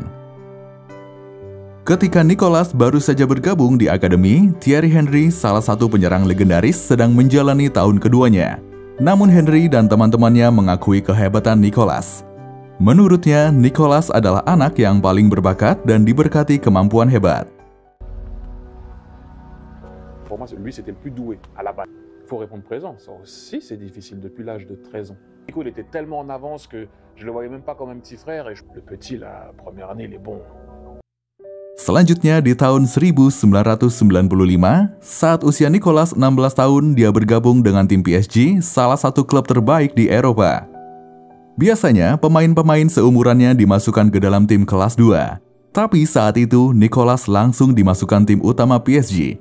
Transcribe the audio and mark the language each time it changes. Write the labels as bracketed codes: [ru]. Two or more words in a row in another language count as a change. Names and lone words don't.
[id] Ketika Nicolas baru saja bergabung di akademi, Thierry Henry, salah satu penyerang legendaris, sedang menjalani tahun keduanya. Namun Henry dan teman-temannya mengakui kehebatan Nicolas. Menurutnya, Nicolas adalah anak yang paling berbakat dan diberkati kemampuan hebat. [fr] Pour moi, lui, c'était le plus doué à la base. Il faut répondre présent. Ça aussi, c'est difficile depuis l'âge de 13 ans. Nico, il était tellement en avance que je le voyais même pas comme un petit frère. Et le petit, la première année, il est bon. [id] Selanjutnya di tahun 1995, saat usia Nicolas 16 tahun, dia bergabung dengan tim PSG, salah satu klub terbaik di Eropa. Biasanya, pemain-pemain seumurannya dimasukkan ke dalam tim kelas 2. Tapi saat itu, Nicolas langsung dimasukkan tim utama PSG.